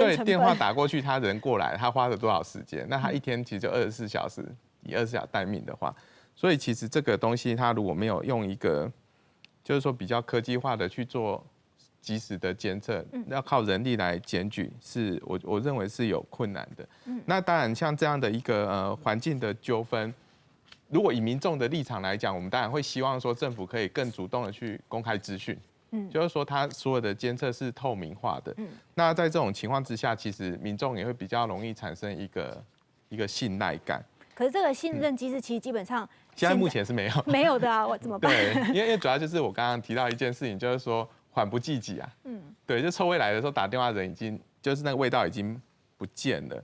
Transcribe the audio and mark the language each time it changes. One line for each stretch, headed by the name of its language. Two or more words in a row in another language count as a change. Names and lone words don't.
Chinese: 对电话打过去，他人过来，他花了多少时间？那他一天其实就24小时，以24小时待命的话，所以其实这个东西，他如果没有用一个，就是说比较科技化的去做及时的监测，要靠人力来检举，是我认为是有困难的。那当然，像这样的一个环境的纠纷，如果以民众的立场来讲，我们当然会希望说政府可以更主动的去公开资讯，就是说它所有的监测是透明化的。那在这种情况之下，其實民眾也會比較容易產生一個信賴感。可是這個信任機制其實基本上現在目前是沒有沒有的啊，我怎麼辦？對，因為主要就是我剛剛提到一件事情，就是說緩不濟急啊。對，就臭味來的時候打電話人已經就是那個味道已經不見了。